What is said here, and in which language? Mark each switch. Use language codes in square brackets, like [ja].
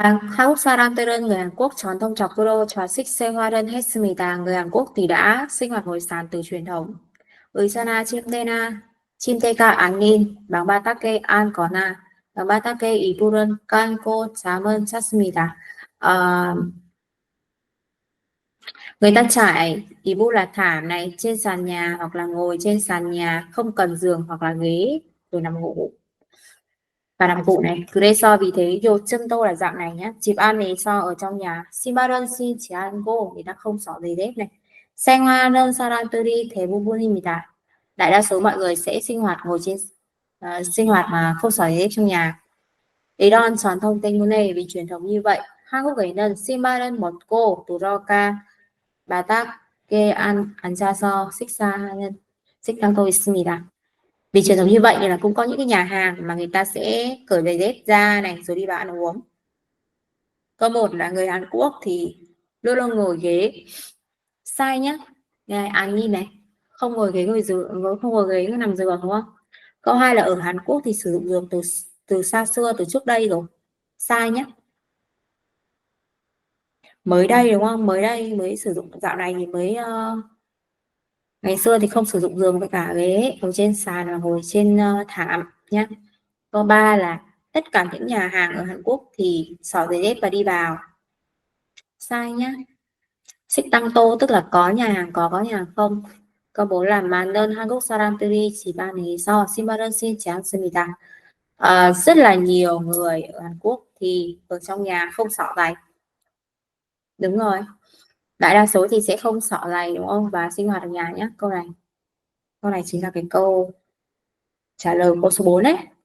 [ko] 한국 사람들은 [vi] người Hàn Quốc [ko] 전통적으로 좌식 생활을 했습니다. [vi] Người Hàn Quốc thì đã sinh hoạt ngồi sàn từ truyền thống. [ko] 의자나 침대가 아닌 방바닥에 앉거나 방바닥에 이불을 깔고 잠을 잤습니다. [vi] Ờ, người ta trải 이불 là thảm này trên sàn nhà hoặc là ngồi trên sàn nhà, không cần giường hoặc là ghế rồi nằm ngủ và nằm cụ này. [ko] 그래서 [vi] vì thế [ko] 요즘도 [vi] là dạng này nhé. [ko] 집 안에서 [vi] ở trong nhà. [ko] 신발은 신지 않고 [vi] người ta không xỏ giày dép này. [ko] 생활하는 사람들이 대부분입니다. [vi] Đại đa số mọi người sẽ sinh hoạt ngồi trên sinh hoạt mà không xỏ giày dép trong nhà. [ko] 이런 전통 때문에 [vi] vì truyền thống như vậy, [ko] 한국에는 신발은 벗고 들어가 바닥에 앉아서 식당도 있습니다. [vi] Vì truyền thống như vậy nên là cũng có những cái nhà hàng mà người ta sẽ cởi giày dép ra này rồi đi vào ăn uống. Câu 1 là người Hàn Quốc thì luôn luôn ngồi ghế. Sai nhá. Ăn nhìn này, không ngồi ghế ngồi giường, không ngồi ghế nằm giường đúng không? Câu 2 là ở Hàn Quốc thì sử dụng giường từ xa xưa, từ trước đây rồi. Sai nhá. Mới đây đúng không? Mới đây mới sử dụng, dạo này thì mới ngày xưa thì không sử dụng giường với cả ghế, ngồi trên sàn và ngồi trên thảm. nhé. Câu 3 là tất cả những nhà hàng ở Hàn Quốc thì xỏ giày dép và đi vào. Sai nhá. Xích tăng tô tức là có nhà hàng có nhà hàng không. Câu 4 là [ko] 많은 한국 사람들이 집안에서 신발을 신지 않습니다. [vi] Rất là nhiều người ở Hàn Quốc thì ở trong nhà không xỏ giày. Đúng rồi. Đại đa số thì sẽ không xỏ giày đúng không? Và sinh hoạt ở nhà nhé. Câu này. Câu này chính là cái câu trả lời câu số 4 đấy.